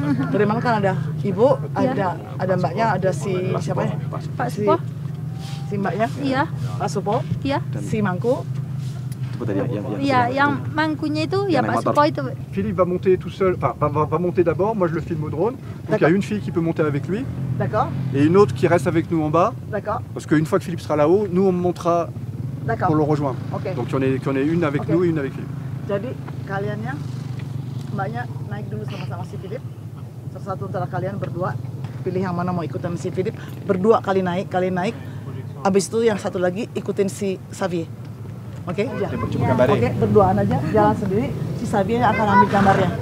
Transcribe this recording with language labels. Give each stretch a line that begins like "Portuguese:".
Indonesian: Tadi malam kan ada ibu, ada mbaknya, ada si siapa ya? Pak Supo. Si mbaknya? Iya. Pak Supo. Iya. Si Mangku. Iya, yang mangkunya itu ya Pak Supo itu.
French: Philippe va monter tout seul, enfin va monter d'abord, moi je le filme au drone. Donc il y a une fille qui peut monter avec lui. D'accord. Et une autre qui reste avec nous en bas. D'accord. Parce qu'une fois que Philippe sera là-haut, nous on montera pour le rejoindre.
English: Okay.
French: Donc il y en a une avec nous et une avec Philippe.
Indonesian: Jadi kaliannya mbaknya naik dulu sama-sama si Philip. Satu antara kalian berdua pilih yang mana mau ikutan si Philip. Berdua kalian naik. Abis itu yang satu lagi ikutin si Xavier. Oke? Oke, berduaan aja, jalan sendiri. Si Xavier akan ambil gambarnya.